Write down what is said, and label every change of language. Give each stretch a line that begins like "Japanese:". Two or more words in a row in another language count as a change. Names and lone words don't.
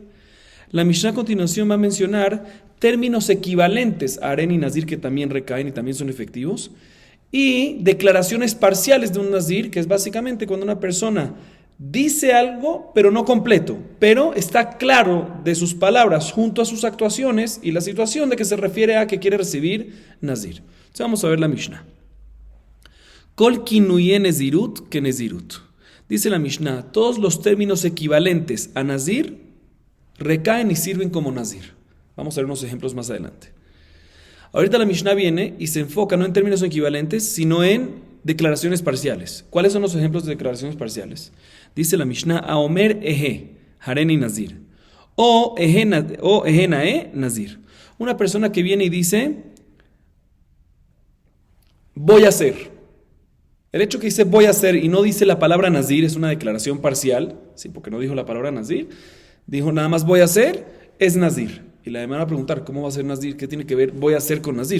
Spanish: La Mishnah a continuación va a mencionar términos equivalentes a
Hebrew: הריני נזיר
Spanish: que también recaen y también son efectivos, y declaraciones parciales de un nazir, que es básicamente cuando una persona dice algo, pero no completo, pero está claro de sus palabras junto a sus actuaciones y la situación de que se refiere a que quiere recibir nazir. Entonces vamos a ver la Mishnah.
Hebrew: כל כינויי נזירות כנזירות.
Spanish: Dice la Mishnah, todos los términos equivalentes a nazir recaen y sirven como nazir. Vamos a ver unos ejemplos más adelante. Ahorita la Mishnah viene y se enfoca no en términos equivalentes, sino en declaraciones parciales. ¿Cuáles son los ejemplos de declaraciones parciales? Dice la Mishnah,
Hebrew: האומר אהא, הריני נזיר. או אהא נאה נזיר.
Spanish: Una persona que viene y dice, voy a hacer. El hecho que dice voy a hacer y no dice la palabra nazir es una declaración parcial, ¿sí? Porque no dijo la palabra nazir, dijo nada más voy a hacer, es nazir. Y la demás va a preguntar, ¿cómo va a ser Nazir? ¿Qué tiene que ver voy a hacer con Nazir?